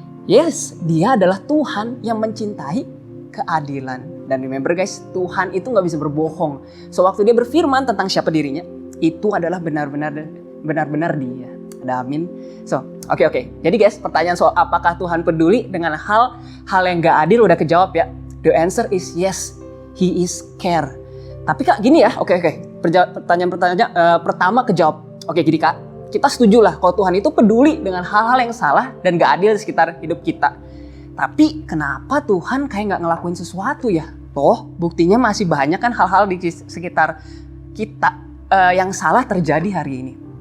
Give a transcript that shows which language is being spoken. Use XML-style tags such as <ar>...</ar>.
<id>Yes, dia adalah Tuhan yang mencintai keadilan. Dan</id> <en>remember guys,</en> <id>Tuhan itu gak bisa berbohong. So waktu dia berfirman tentang siapa dirinya, itu adalah benar-benar dia. Ada amin. So, oke. Jadi guys, pertanyaan soal apakah Tuhan peduli dengan hal yang gak adil udah kejawab ya.</id> <en>The answer is yes, He is care.</en> <id>Tapi Kak gini ya, oke. Pertanyaan pertama kejawab. Oke gini Kak, kita setuju lah kalau Tuhan itu peduli dengan hal-hal yang salah dan gak adil di sekitar hidup kita. Tapi kenapa Tuhan kayak gak ngelakuin sesuatu ya? Toh buktinya masih banyak kan hal-hal di sekitar kita yang salah terjadi hari ini.</id>